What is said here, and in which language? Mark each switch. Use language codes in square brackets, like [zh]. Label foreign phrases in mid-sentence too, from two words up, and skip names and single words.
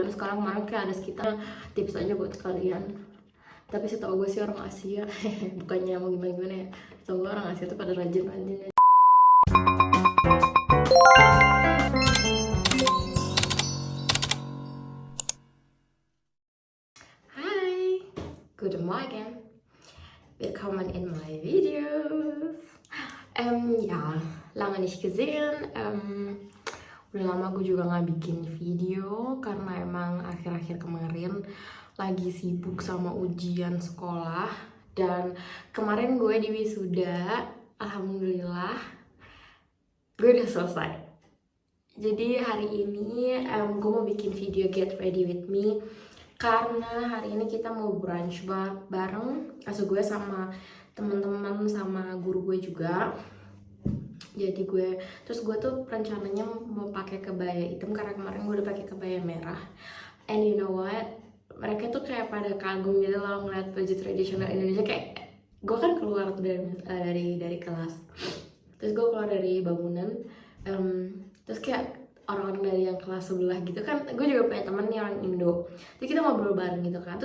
[id] Biar sekarang kemarin kayak ada sekitar tips aja buat kalian, tapi setahu gue sih orang Asia bukannya mau gimana ya, setahu gue orang Asia tuh pada rajin-rajin. Hai, [de] guten Morgen, willkommen in [en] my videos. [de] Ja, lange nicht gesehen. [id] Udah lama gue juga nggak bikin video karena emang akhir-akhir kemarin lagi sibuk sama ujian sekolah. Dan kemarin gue di wisuda, alhamdulillah gue udah selesai. Jadi hari ini gue mau bikin video [en] get ready with me [id] karena hari ini kita mau brunch bareng, asuh gue sama teman-teman sama guru gue juga. Jadi gue tuh rencananya mau pakai kebaya hitam karena kemarin gue udah pakai kebaya merah. [en] And you know what, [id] mereka tuh kayak pada kagum gitu loh ngeliat baju tradisional Indonesia. Kayak gue kan keluar dari kelas, terus gue keluar dari bangunan, terus kayak orang-orang dari yang kelas sebelah gitu kan, gue juga punya temen nih orang Indo, jadi kita ngobrol bareng gitu kan.